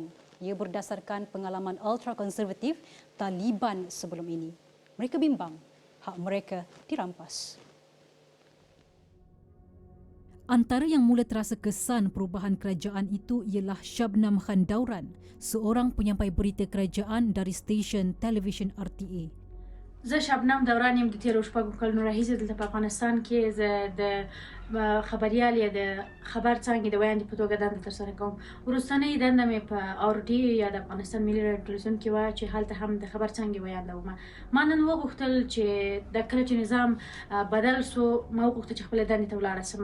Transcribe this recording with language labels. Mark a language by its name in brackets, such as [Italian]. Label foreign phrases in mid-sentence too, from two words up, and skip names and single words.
[Malay] Ia berdasarkan pengalaman ultra-konservatif Taliban sebelum ini. Mereka bimbang hak mereka dirampas. Antara yang mula terasa kesan perubahan kerajaan itu ialah Shabnam Khan Dauran, seorang penyampai berita kerajaan dari stesen televisyen RTA. [Pashto] زه شبنم دوران یم د تیرو شپږو کلونو راهیسې دلته په افغانستان کې زه د خبریال یا د خبر څانګې د ویاندې په توګه دنده ترسره کوم. وروستنۍ دنده مې په RTA یا د افغانستان ملي راډیو ټلویزیون کې وه چې هلته هم د خبر څانګې ویانده وم. ما نن وغوښتل چې د کله چې نظام بدل سو ما وغوښتل چې خپلې دندې ته ولاړه سم.